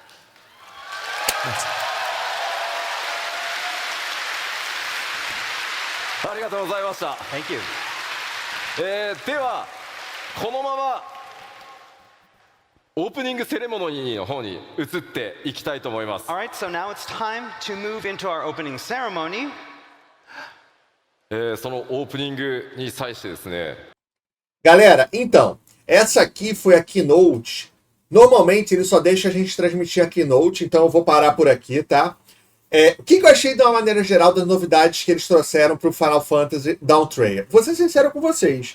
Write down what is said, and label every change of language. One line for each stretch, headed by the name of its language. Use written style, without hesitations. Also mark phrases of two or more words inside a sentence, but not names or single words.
Japanese: ありがとうございました。
English: Thank you.
Japanese: ではこのままオープニングセレモニーの方に移っていきたいと思います。
English: All right, so now it's time to move into our opening ceremony.
Japanese: そのオープニングに際してですね、
Portuguese: Galera, então, essa aqui foi a keynote. Normalmente ele só deixa a gente transmitir a keynote, então eu vou parar por aqui, tá? O que eu achei de uma maneira geral das novidades que eles trouxeram para o Final Fantasy DAWNTRAIL? Vou ser sincero com vocês.